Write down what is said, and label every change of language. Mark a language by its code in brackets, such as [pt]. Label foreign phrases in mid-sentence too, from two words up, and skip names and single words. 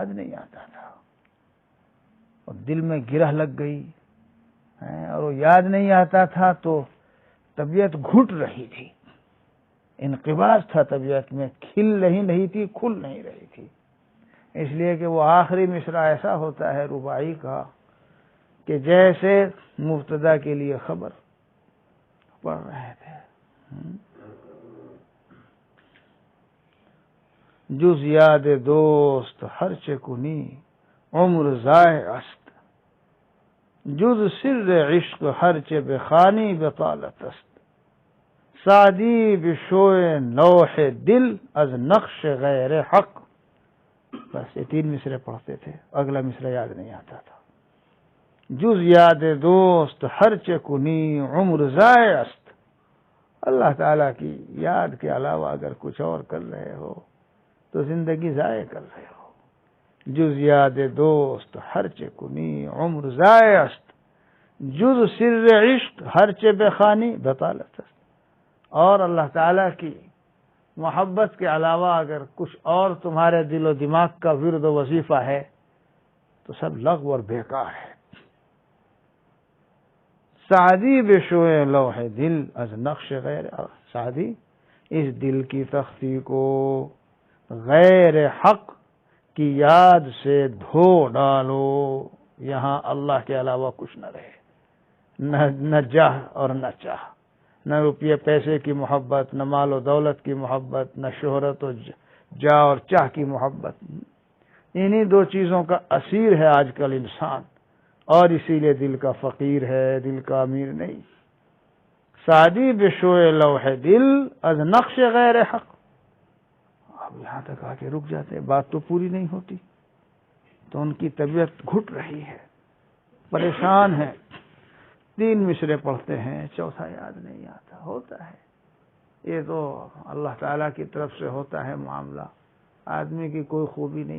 [ur] نہیں آتا تھا، اور دل میں گرہ لگ گئی، اور وہ یاد نہیں آتا تھا تو طبیعت گھٹ رہی تھی، انقباض تھا طبیعت میں، کھل نہیں تھی، کھل نہیں رہی تھی، اس لیے کہ وہ آخری مصرع ایسا ہوتا ہے رباعی کا کہ جیسے مبتدا کے لیے خبر پڑھ رہے تھے۔ [fa] جز یاد دوست ہر چه کنی عمر ضایع است، جز سر عشق ہر چه بخوانی بطالت است، سعدی بشوء لوح دل از نقش غیر حق۔ [ur] بس یہ 3 مصرے پڑھتے تھے، اگلا مصرع یاد نہیں آتا تھا۔ [fa] جز یاد دوست ہر چه کنی عمر ضایع است، [ur] اللہ تعالیٰ کی یاد کے علاوہ اگر کچھ اور کر رہے ہو تو زندگی ضائع کر رہے ہو۔ [fa] جز یاد دوست ہر چه کنی عمر ضایع است، جز سر عشق ہر چه بخوانی بطالت است، [ur] اور اللہ تعالیٰ کی محبت کے علاوہ اگر کچھ اور تمہارے دل و دماغ کا ورد و وظیفہ ہے تو سب لغو اور بیکار ہے۔ [fa] سعدی بشوء لوح دل از نقش غیر، [ur] سعدی اس دل کی تختی کو غیر حق کی یاد سے دھو ڈالو، یہاں اللہ کے علاوہ کچھ نہ رہے، نہ جاہ اور نہ چاہ، نہ روپیے پیسے کی محبت، نہ مال و دولت کی محبت، نہ شہرت و جاہ اور چاہ کی محبت۔ انہی 2 چیزوں کا اسیر ہے آج کل انسان، اور اسی لیے دل کا فقیر ہے، دل کا امیر نہیں۔ [fa] سعدی بشوء لوح دل از نقش غیر حق، [ur] اب یہاں تک آ کے رک جاتے، بات تو پوری نہیں ہوتی، تو ان کی طبیعت گھٹ رہی ہے، پریشان ہے، 3 مصرے پڑھتے ہیں، چوتھا یاد نہیں آتا، ہوتا ہے، یہ تو اللہ تعالیٰ کی طرف سے ہوتا ہے معاملہ، آدمی کی کوئی خوبی نہیں۔